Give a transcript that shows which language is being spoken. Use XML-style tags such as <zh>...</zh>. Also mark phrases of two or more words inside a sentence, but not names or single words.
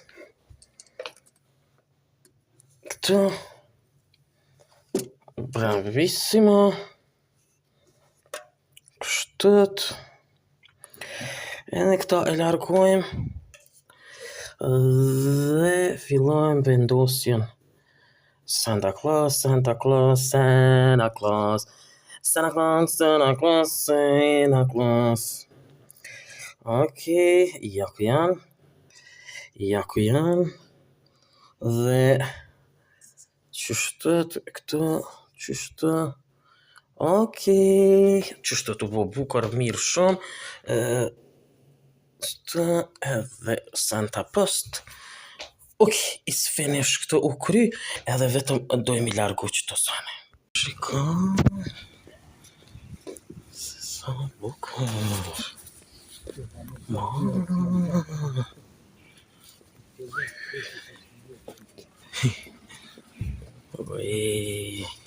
<sq>Këtu. Bravissimo. Kështët. Edhe këta e largojmë. Dhe fillojmë vendosjen. Santa Claus, Santa Claus, Santa Claus, Santa Claus, Santa Claus, Santa Claus. Okej, ja ku janë, dhe qështët këtu, qështët, okej, qështët u bo bukar mirë shumë, edhe Santa Post. Okej,</sq> <en>is finish</en> <sq>këtu u kry, edhe vetëm dojmë i largu qëto sane. Shikon, se sa bukur. Oj.</sq>